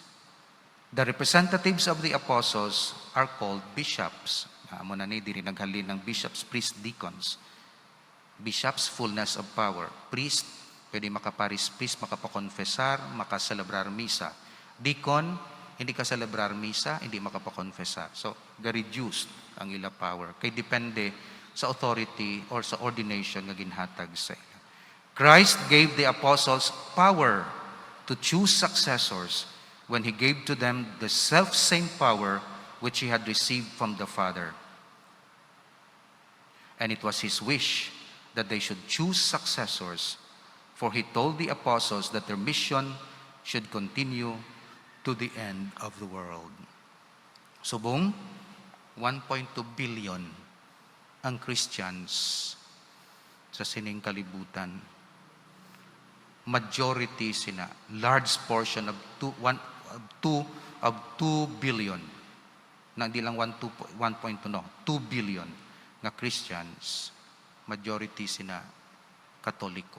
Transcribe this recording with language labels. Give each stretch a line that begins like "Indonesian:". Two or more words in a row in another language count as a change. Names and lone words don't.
English: The representatives of the apostles are called bishops.
Hiligaynon: Muna ni diri naghalin ng
English: bishops, priests, deacons. Bishops, fullness of power. Priest,
Hiligaynon: pwede makaparis priest, makapakonfesar, makaselebrar misa. Deacon, hindi ka celebrar misa, hindi makapakonfessa. So, ga-reduced ang ila power. Kay depende sa authority or sa ordination nga ginhatag sa ila.
English: Christ gave the apostles power to choose successors when He gave to them the self-same power which He had received from the Father. And it was His wish that they should choose successors, for He told the apostles that their mission should continue to the end of the world.
Hiligaynon: Subong, 1.2 billion ang Christians sa sining kalibutan. Majority sina,
English: large portion of 2 billion,
Hiligaynon: na di lang 1.2 no, 2 billion nga Christians, majority sina Katoliko.